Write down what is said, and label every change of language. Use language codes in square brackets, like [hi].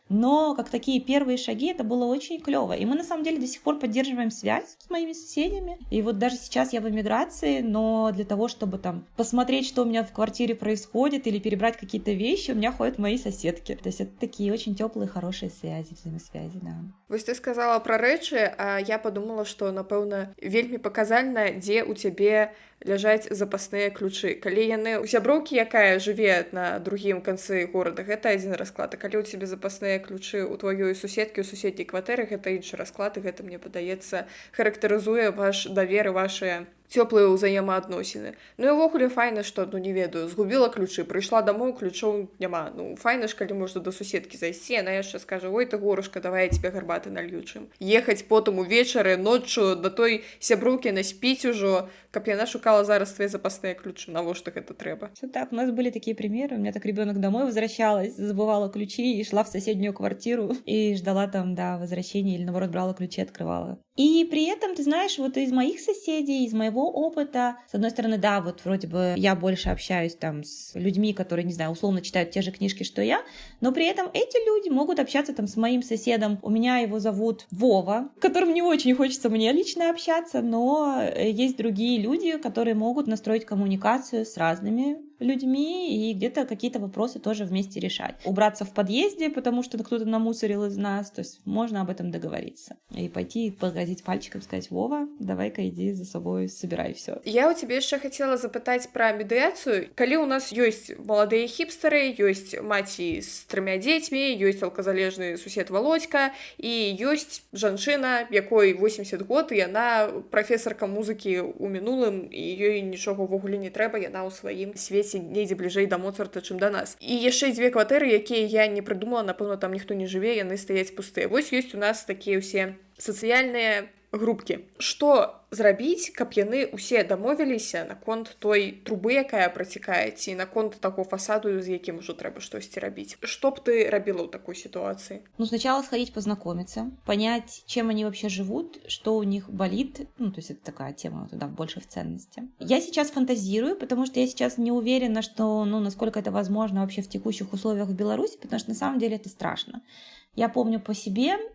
[ru] Но как такие первые шаги, это было очень клево. И мы на самом деле до сих пор поддерживаем связь с моими соседями. И вот даже сейчас я в эмиграции, но для того, чтобы посмотреть, что у меня в квартире происходит, или перебрать какие-то вещи, у меня ходят мои соседки. То есть это такие очень теплые, хорошие связи, взаимосвязи, да. [be] Вось ты сказала пра рэчы, [ru] а я подумала, [be] што, напэўна, вельмі паказальна, дзе ў цябе ляжаць запасныя ключы. Калі яны у сяброўкі, якая жыве на другім канцы горада, гэта адзін расклад, а калі ў цябе запасныя ключы ў тваёй суседкі, у суседняй кватэры, гэта іншы расклад, і гэта, мне падаецца, характарызуе ваш давер і вашыя цёплыя ўзаемаадносіны. Ну і ўвогуле файна, што, не ведаю, згубіла ключы, прыйшла дамоў, ключоў няма. Файна ж, калі можна да суседкі зайсці, яна яшчэ скажа: ой, ты горушка, [ru] давай я тебе гарбаты налью [be] чым. Ехаць потым увечары, ноччу да той сяброўкі наспіць ужо, каб яна шукала зараз твои запасныя ключы. Навошта гэта трэба? [ru] Все так, у нас были такие примеры. У меня так ребенок домой возвращалась, забывала ключи и шла в соседнюю квартиру и ждала там, возвращения, или наоборот брала ключи, открывала. И при этом, ты знаешь, из моих соседей, из моего опыта, с одной стороны, вроде бы я больше общаюсь с людьми, которые, не знаю, условно читают те же книжки, что я, но при этом эти люди могут общаться с моим соседом. У меня его зовут Вова, которым не очень хочется мне лично общаться, но есть другие люди, которые могут настроить коммуникацию с разными людьми и где-то какие-то вопросы тоже вместе решать. Убраться в подъезде, потому что кто-то намусорил из нас, то есть можно об этом договориться. И пойти погрозить пальчиком, сказать: Вова, давай-ка иди за собой, собирай все. [be] Я у тебя яшчэ хацела запытаць пра медыяцыю. Калі ў нас ёсць маладыя хіпстары, ёсць маці з 3 дзецьмі, ёсць алказалежны сусед Володька і ёсць жанчына, якой 80 год, і яна прафесарка музыкі ў мінулым, і ёй нічога ўвогуле не трэба, яна ў сваім свеце недзе бліжэй да Моцарта, чым да нас. І яшчэ 2 кватэры, якія я не прыдумала, напэўна, там ніхто не жыве, яны стаяць пустыя. Вось ёсць у нас такія ўсе сацыяльныя групкі. Што зрабіць, каб яны ўсе дамовіліся наконт той трубы, якая працякае, ці наконт таго фасаду, з якім ужо трэба штосьці рабіць? Что б ты рабіла ў такой ситуации? [ru] Сначала сходить познакомиться, понять, чем они вообще живут, что у них болит. То есть это такая тема туда больше в ценности. Я сейчас фантазирую, потому что я сейчас не уверена, что, насколько это возможно вообще в текущих условиях в Беларуси, потому что на самом деле это страшно. Я помню по себе,